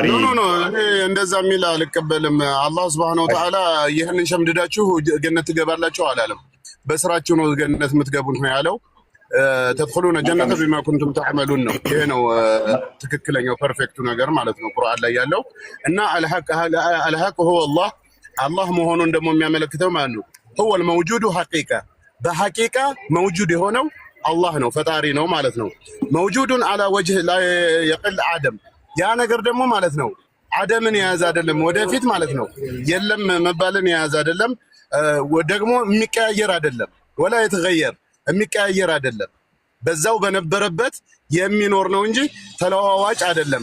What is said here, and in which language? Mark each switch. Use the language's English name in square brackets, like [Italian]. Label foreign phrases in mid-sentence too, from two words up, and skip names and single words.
[Amharic] ኖ እንደዛ የሚል አልቀበልም። አላህ [Arabic] سبحانه وتعالى [Amharic] ይህንን ሸምድዳችሁ ገነት ትገባላችሁ አላለም። በስራችሁ ነው ገነት የምትገቡት ነው ያለው። [Arabic] تدخلون جنة بما كنتم تعملون [Amharic] ነው። ይሄ ነው ትክክለኛው ፐርፌክቱ ነገር ማለት ነው ቁርአን ላይ ያለው እና አልሐቅ [Arabic] هو الله [Amharic] አላህ መሆኑን ደግሞ የሚያመለክተው ማለት ነው [Arabic] هو الموجود حقيقة بحقيقة موجود [Amharic] የሆነው አላህ ነው ፈጣሪ ነው ማለት ነው። መውጁዱን على [Arabic] وجه لا يقل عدم [Amharic] ያ ነገር ደግሞ ማለት ነው አደምን የያዘ አይደለም ወደፊት ማለት ነው የለም መባልን የያዘ አይደለም ደግሞ የሚቀያየር አይደለም [Arabic] ولا يتغير [Amharic] የሚቀያየር አይደለም በዛው በነበረበት የሚኖር ነው እንጂ ተለዋዋጭ አይደለም።